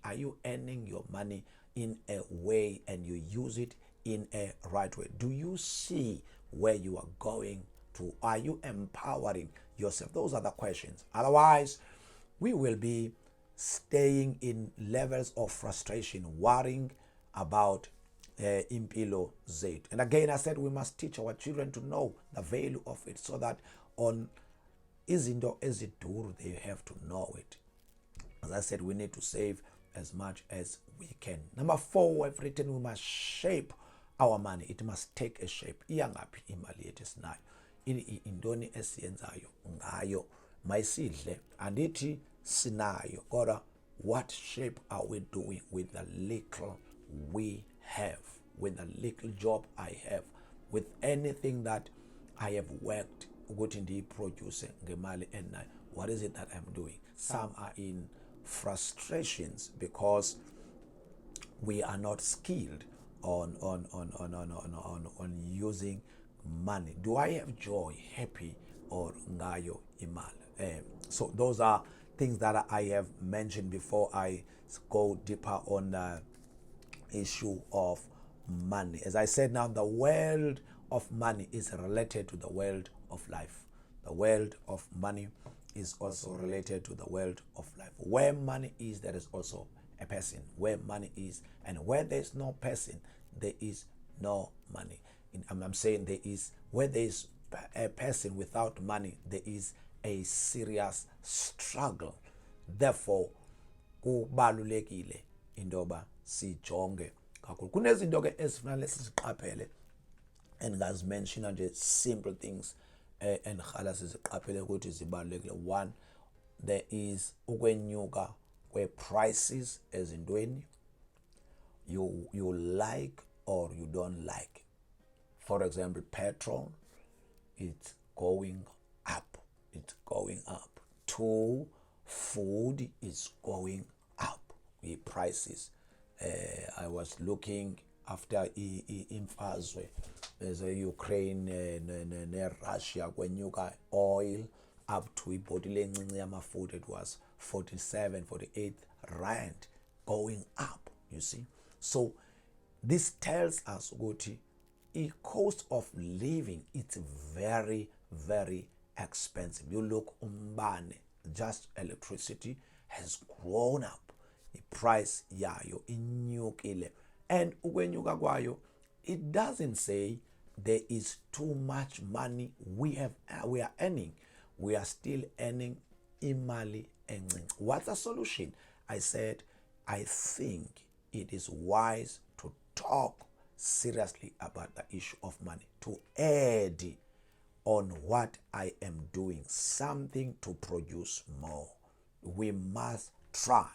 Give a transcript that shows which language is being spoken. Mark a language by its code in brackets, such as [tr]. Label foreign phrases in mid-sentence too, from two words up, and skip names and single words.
[en] Are you earning your money in a way and you use it in a right way? Do you see where you are going to? Are you empowering yourself? Those are the questions. Otherwise, we will be staying in levels of frustration, worrying about [xh] impilo zethu. [en] And again, I said we must teach our children to know the value of it, so that on [xh] izinto eziduru [en] they have to know it. As I said, we need to save as much as we can. Number 4, I've written we must shape our money. It must take a shape. [xh] Iyangaphi imali yethu esinayo? Intoni esiyenzayo ngayo? Mayisidle andithi sinayo, kodwa [en] what shape are we doing with the little we have, with the little job I have, with anything that I have worked [xh] ukuthi ndiyiproduce ngemali enayo? [en] What is it that I'm doing? Some are in frustrations because we are not skilled on using money. Do I have joy, happy, or [xh] ngayo imali? [en] So those are things that I have mentioned before I go deeper on the issue of money. As I said, now the world of money is related to the world of life. The world of money is also related to the world of life. Where money is, there is also a person. Where money is, and where there is no person, there is no money. I'm saying where there is a person without money, there is a serious struggle. Therefore, [xh] kubalulekile indoba sijonge kakhulu. Kunezinto ke esifanele siziqaphele, endingazimenshina nje [en] simple things [xh] endihala siziqaphele ukuthi zibalulekile. 1, [en] there is [xh] ukwenyuka kwe-prices ezintweni [en] you like or you don't like. For example, petrol, it's going up. 2, food is going up. The prices. I was looking after imfazwe there's a Ukraine Russia kwenyuka oil up to [xh] ibhotile encinci yamafutha, [en] it was 47, 48 rand going up, you see. So This tells us ukuthi the cost of living, it's very, very expensive. You look, umbane, just electricity has grown up. The price [xh] yayo inyukile. And ukwenyuka kwayo, [en] it doesn't say there is too much money we are earning. We are still earning [xh] imali encinci. [en] What's the solution? I said, I think it is wise to talk seriously about the issue of money, to add on what I am doing, something to produce more. We must try.